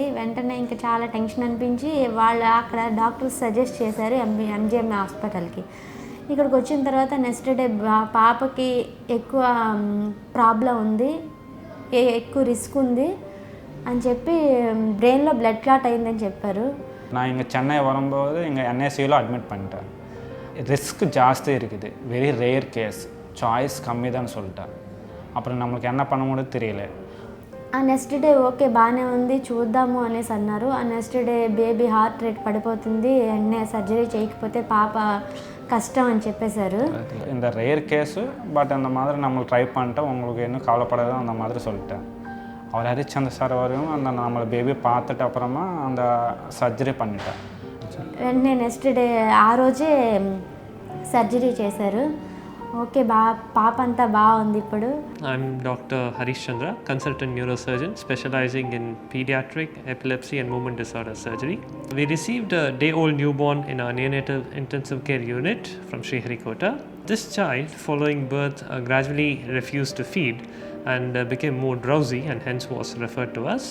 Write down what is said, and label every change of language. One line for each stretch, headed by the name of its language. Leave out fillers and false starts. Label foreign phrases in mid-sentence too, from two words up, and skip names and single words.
Telugu: వెంటనే ఇంకా చాలా టెన్షన్ అనిపించి వాళ్ళు అక్కడ
English: doctors suggest
Telugu: చేశారు MGM హాస్పిటల్కి. ఇక్కడికి వచ్చిన తర్వాత
English: next day
Telugu: పాపకి ఎక్కువ ప్రాబ్లం ఉంది, ఎక్కువ రిస్క్ ఉంది అని చెప్పి బ్రెయిన్లో
English: blood clot
Telugu: అయిందని చెప్పారు.
Tamil: நான் இங்கே சென்னை வரும்போது இங்கே NICUவில் அட்மிட் பண்ணிட்டேன். ரிஸ்க் ஜாஸ்தி இருக்குது,
English: very rare case, choice
Tamil: கம்மி தான் சொல்லிட்டேன். அப்புறம் நம்மளுக்கு என்ன பண்ண முடியும் தெரியல.
Telugu: ఆ
English: next day okay
Telugu: బాగానే ఉంది చూద్దాము అనేసి అన్నారు. ఆ
English: next day baby heart rate
Telugu: పడిపోతుంది, వెంటనే సర్జరీ చేయకపోతే పాప கஷ்டம் అని చెప్పేశారు.
Tamil: இந்த
English: rare case, but
Tamil: அந்த மாதிரி நம்ம ட்ரை பண்ணிட்டோம், உங்களுக்கு இன்னும் கவலைப்படாத அந்த மாதிரி சொல்லிட்டேன். அவர் ஹரிச்சந்திர சார் வரையும் அந்த நம்மளை பேபி பார்த்துட்டு అப்புறமா அந்த సర్జరీ பண்ணிட்டேன்.
Telugu: వెంటనే
English: next day
Telugu: ఆ రోజే సర్జరీ చేశారు. ఓకే పాప అంతా బాగుంది ఇప్పుడు.
English: I'm Dr Harishchandra, consultant neurosurgeon specializing in Paediatric, Epilepsy and Movement Disorder Surgery. We received a day-old newborn in our neonatal intensive care unit from Shriharikota. This child, following birth, gradually refused to feed and became more drowsy and hence was referred to us.